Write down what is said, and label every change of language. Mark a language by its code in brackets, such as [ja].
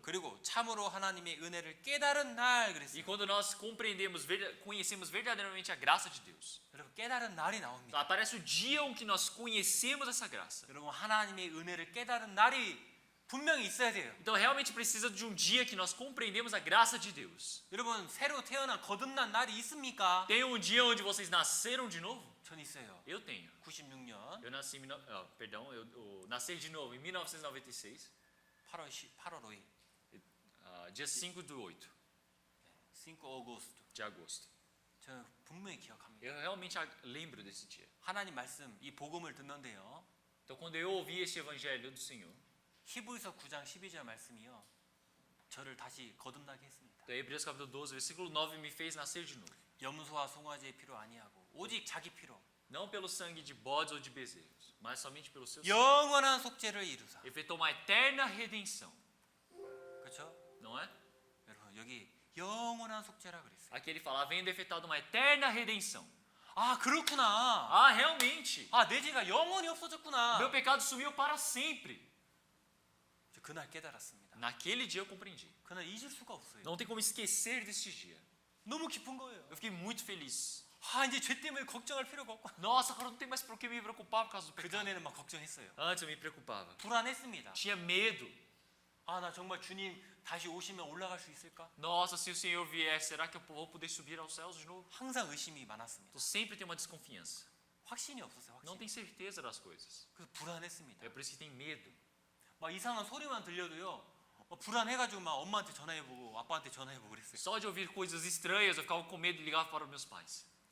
[ko] 그리고 참으로 하나님의 은혜를 깨달은 날 [pt] E [ko] 그랬어요. [pt] quando nós compreendemos, conhecemos verdadeiramente a graça de Deus. [ko] 여러분 깨달은 날이 [pt] Então, [ko] 나옵니다. [pt] aparece o dia em que nós conhecemos essa graça. [ko] 여러분 하나님의 은혜를 깨달은 날이 분명히 있어야 돼요. [pt] Então realmente precisa de um dia que nós compreendemos a graça de Deus. [ko] 여러분 새로 태어난 거듭난 날이 있습니까? [pt] Tem um dia onde vocês nasceram de novo? [ko] 전 있어요. [pt] Eu tenho. [ko] 96년 [pt] Eu nasci, eu nasci de novo em 1996, [ko] 8월 5일 [pt] dia 5 do 8 5 아고스트 de agosto. [ko] 저는 분명히 기억합니다. [pt] Eu realmente lembro desse dia. [ko] 하나님 말씀, 이 복음을 듣는데요. [pt] Então, quando eu ouvi esse evangelho do Senhor, [ko] 히브리서 9장 12절 말씀이요. 저를 다시 거듭나게 했습니다. [pt] então, Hebreus capítulo 12, versículo 9, me fez nascer de novo. [ko] 염소와 송아지의 피로 아니하고 오직 자기 피로 [pt] Não pelo sangue de bodes ou de bezerros, mas somente pelo seu sangue. [ko] 영원한 속죄를 이루사. [pt] Efetuou uma eterna redenção. [ko] 그렇죠? [pt] Não é? [ko] 여러분 여기 영원한 속죄라 그랬어요. [pt] Aqui ele fala, havendo efetuado uma eterna redenção. [ko] 아 그렇구나. [pt] Ah, realmente. [ko] 아 내 죄가 영원히 없어졌구나. [pt] Meu pecado sumiu para sempre. [ko] 저 그날 깨달았습니다. [pt] Naquele dia eu compreendi. [ko] 그날 잊을 수가 없어요. [pt] Não tem como esquecer desse dia. [ko] 너무 기쁜 거예요. [pt] Eu fiquei muito feliz. [ko] 아 이제 죄 때문에 걱정할 필요가 없고. [pt] Nossa, agora não tem mais por que me preocupar por causa do 그 pecado. [ko] 전에는 막 걱정했어요. [pt] Antes eu me preocupava. [ko] 불안했습니다. [pt] Tinha medo. [ko] 아 나 정말 주님 다시 오시면 올라갈 수 있을까? [pt] Nossa, se o Senhor vier, será que eu vou poder subir aos céus de novo? [ko] 항상 의심이 많았습니다. [pt] Então sempre tem uma desconfiança. [ko] 확신이 없었어요. [pt] Não [ko] 확신. [pt] tem certeza das coisas. [ko] 그래서 불안했습니다. [pt] É por isso que tem medo. [ko] 막 이상한 소리만 들려도요. 불안해가지고 막 엄마한테 전화해보고 아빠한테 전화해보고 그랬어요. [pt] Só de ouvir coisas estranhas, eu ficava com medo e ligava para os meus pais.